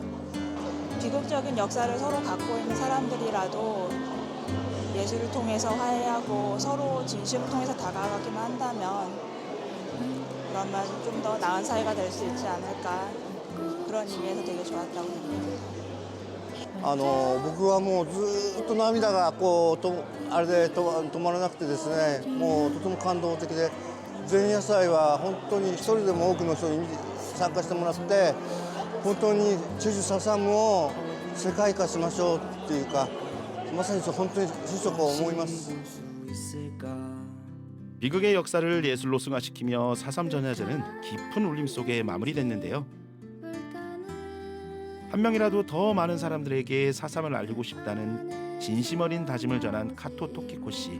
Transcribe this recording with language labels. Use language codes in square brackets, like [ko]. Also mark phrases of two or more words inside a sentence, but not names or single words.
[ko] 비극적인 역사를 서로 갖고 있는 사람들이라도 예술을 통해서 화해하고 서로 진심을 통해서 다가가기만 한다면 그러면 좀 더 나은 사회가 될 수 있지 않을까 그런 의미에서 되게 좋았다고 생각합니다. [ja] 僕はもうずっと涙があれで止まらなくてですね、もうとても感動的で、前夜祭は本当に一人でも多くの人に参加してもらって、本当にチェジュ4.3を世界化しましょうっていうか、まさに本当に心底思います。 [ko] 비극의 역사를 예술로 승화시키며 4.3 전야제는 깊은 울림 속에 마무리됐는데요. 한 명이라도 더 많은 사람들에게 4.3을 알리고 싶다는 진심 어린 다짐을 전한 카토 토키코 씨.